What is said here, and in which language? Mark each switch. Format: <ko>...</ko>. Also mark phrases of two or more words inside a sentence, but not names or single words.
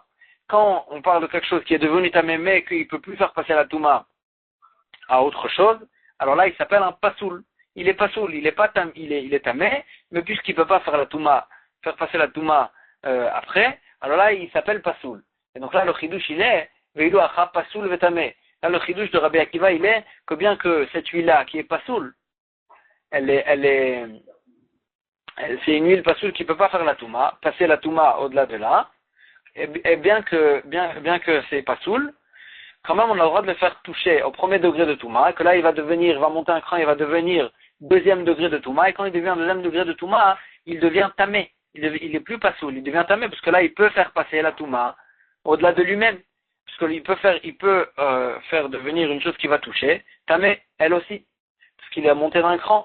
<fr>Quand on parle de quelque chose qui est devenu tamé mais qu'il ne peut plus faire passer la touma à autre chose, alors là il s'appelle un pasoul. Il est pasoul, il est tamé, mais puisqu'il ne peut pas faire la touma, faire passer la touma après, alors là il s'appelle pasoul. Et donc là le chidouche il est</fr> <he>ואילו הוא פסול וטמא.</he> <fr>Là le chidouche de Rabbi Akiva il est que bien que cette huile-là qui est pasoul, c'est une huile pasoul qui ne peut pas faire la touma, passer la touma au-delà de là, et bien que c'est pasoul, quand même on a le droit de le faire toucher au premier degré de touma, et que là il va monter un cran, il va devenir deuxième degré de touma, et quand il devient deuxième degré de touma, il devient tamé, il est plus pasoul, il devient tamé, parce que là il peut faire passer la touma au-delà de lui-même, parce qu'il peut faire devenir une chose qui va toucher, tamé, elle aussi, parce qu'il est monté d'un cran.</fr>